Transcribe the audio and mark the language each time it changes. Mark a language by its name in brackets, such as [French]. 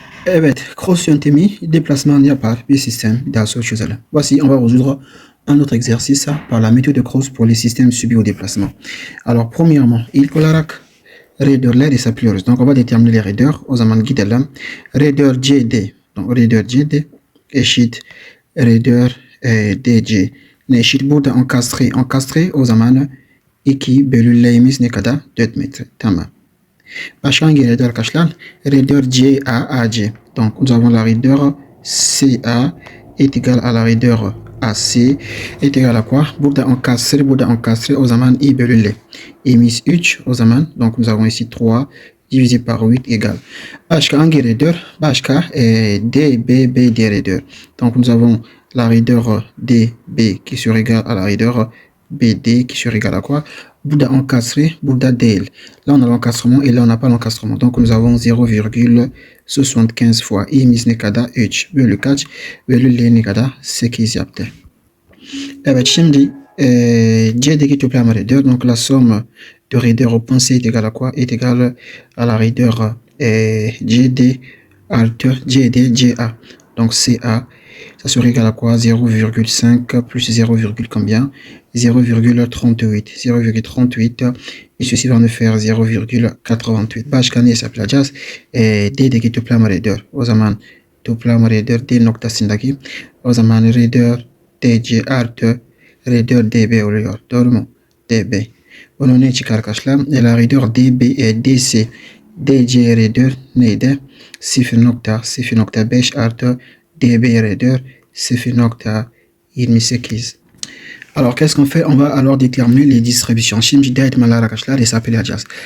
[Turkish] Evet, cross yöntemi deplasman yapar bir sistem daha sonra çözelim. [French] Voici, on va résoudre un autre exercice par la méthode de Cross pour les systèmes subis au déplacement. Alors, premièrement, [Turkish] ilk olarak raidörler hesaplıyoruz. [French] Donc, on va déterminer les raideurs. [Turkish] O zaman gidelim. Raideur CD. Donc, raideur CD eşit raideur DC. Ne eşit? Burada encastré. Encastré o zaman 2 bölü L'imiz ne kadar? 4 metre. Tamam. Başka hangi raideur arkadaşlar? [French] Raideur CAAC. Donc nous avons la raideur CA est égal à la raideur AC est égal à quoi? [Turkish] Burada encastré o zaman I bölü L. I'miz 3 o zaman. [French] Donc nous avons ici 3 divisé par 8 égale. [Turkish] Başka hangi raideur? Başka DBB raideur. [French] Donc nous avons la raideur DB qui sera égale à la raideur BD qui sera égal à quoi? [Turkish] Burada encastré, burada değil. [French] Là, on a l'encastrement et là, on n'a pas l'encastrement. [Turkish] Donc, nous avons 0,75 fois i'miz ne kadar? 3 bölü kaç? Bölü L ne kadar? 8 yaptı. Evet, şimdi C'deki toplam raideur. [French] Donc, la somme de raideur au point C est égale à quoi? Est égale à la raideur GD artı CD GA. Donc, CA, ça serait égal à quoi? 0,5 plus 0, combien? 0,38. 0,38. Et ceci va nous faire 0,88. [Turkish] Başka ne hesaplayacağız? D'deki toplam raideur. O zaman toplam raideur D noktasındaki. O zaman raideur DC artı raideur DB oluyor. Doğru mu? DB. Bunun ne çıkar arkadaşlar? [French] La raideur DB DC DC raideur neydi? [Turkish] 0,5 artı DB raideur 0,28. [French] Alors, qu'est-ce qu'on fait? On va alors déterminer les distributions. [Turkish] Şimdi dayatmalar arkadaşlar hesaplayacağız.